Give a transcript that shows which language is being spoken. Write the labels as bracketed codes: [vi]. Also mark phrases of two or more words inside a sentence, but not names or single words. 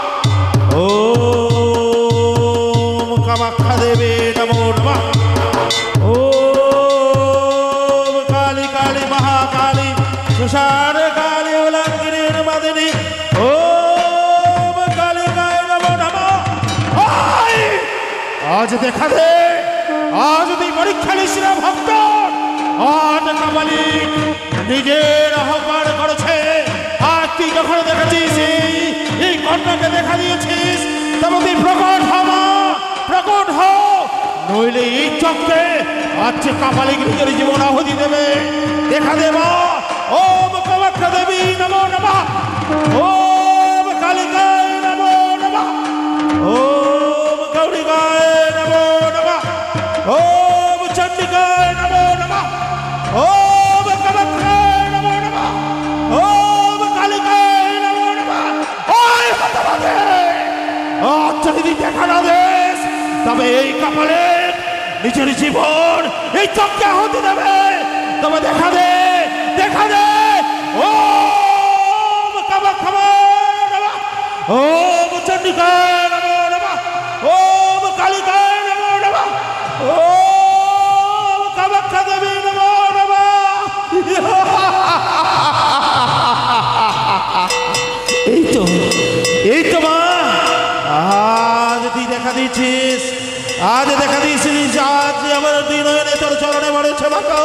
[sa] ওম কামাখ্যা দেবী নমো নমঃ, ওম কালী কালী মহাকালী সুষার কালী উলঙ্ঘিনী মাদিনী, ওম কালিকায় নমো নমঃ। [bn] আজ দেখা দে, আজ তুই পরীক্ষা নিস না ভক্ত, আজ কাপালিক নিজের আহ্বান করেছে। আজ তুই যখন দেখেছিস এই কন্যাকে দেখা দিয়েছিস, তবে তুই প্রকট হ মা, প্রকট হ, নইলে এই চক্রে আজ কাপালিক নিজের জীবন আহুতি দেবে। দেখা দে মা, [sa] ওম কামাখ্যা দেবী নমো নমঃ, ওম কালিকায় নমো নমঃ, ওম গৌরিকায় নমো নমঃ, ওম চণ্ডিকায় নমো নমঃ, ওম কামাখ্যায় নমো নমঃ, ওম কালিকায় নমো নমঃ। [bn] ওই হতভাগে, আজ যদি দেখা না দেস, তবে এই কপালে নিজের জীবন এই চক্রে আহুতি দেবে। তবে দেখা দে, দেখা দে, [sa] ওম কামাখ্যায় নমঃ, ওম চণ্ডিকায় নমো নমঃ, ওম কালিকায় নমো নমঃ, ওম কামাখ্যা দেবী নমো নমঃ। [bn] এই তো, এই তো মা, আজ তুই দেখা দিয়েছিস, আজ দেখা দিয়েছিস, আজ আমার দুই নয়নে তোর চরণে মরেছে মাকে।